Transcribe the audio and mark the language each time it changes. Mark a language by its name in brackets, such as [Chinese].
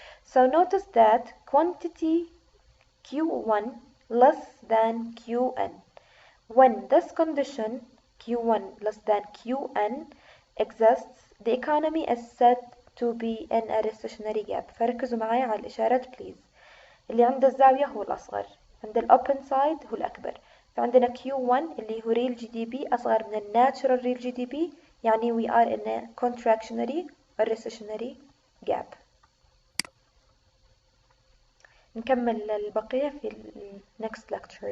[English] So notice that quantity Q1 less than Qn. When this condition Q1 less than Qn exists, the economy is said to be in a recessionary gap. [Arabic] فركزوا معايا على الإشارات [English] please. [Arabic] اللي عند الزاوية هو الأصغر، عند الأوبن سايد هو الأكبر. فعندنا [English] Q1 [Arabic] اللي هو [English] real GDP [Arabic] أصغر من [English] natural real GDP، [Arabic] يعني [English] we are in a contractionary or recessionary gap. [Arabic] نكمل البقية في ال [English] next lectures.